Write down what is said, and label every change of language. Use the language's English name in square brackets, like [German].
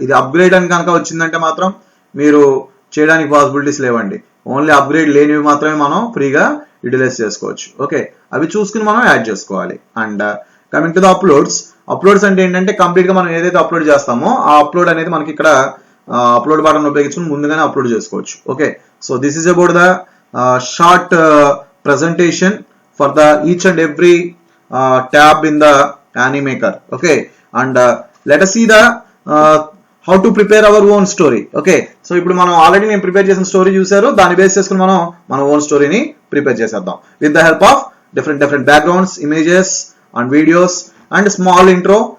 [Telugu] ఇది అప్గ్రేడ్ అని కనుక వచ్చిందంటే మాత్రం మీరు చేయడానికి పాసిబిలిటీస్ లేవండి. ఓన్లీ అప్గ్రేడ్ లేనివి మాత్రమే మనం ఫ్రీగా యూటిలైజ్ చేసుకోవచ్చు. ఓకే, అవి చూసుకుని మనం యాడ్ చేసుకోవాలి. [English] and coming to the uploads [Telugu] అంటే ఏంటంటే కంప్లీట్ గా మనం ఏదైతే అప్లోడ్ చేస్తామో ఆ అప్లోడ్ అనేది మనకి ఇక్కడ అప్లోడ్ బటన్ ఉపయోగించుకుని ముందుగానే అప్లోడ్ చేసుకోవచ్చు. [English] Okay, so this is about the short presentation for the each and every tab in the Animaker. Okay, and let us see the how to prepare our own story. Okay, so [Telugu] ఇప్పుడు మనం already నేను prepare చేసిన story చూసారు. దాన్ని base చేసుకుని మనం మన own స్టోరీని [English] prepare [Telugu] చేసేద్దాం [English] With the help of different backgrounds, images and videos and small intro.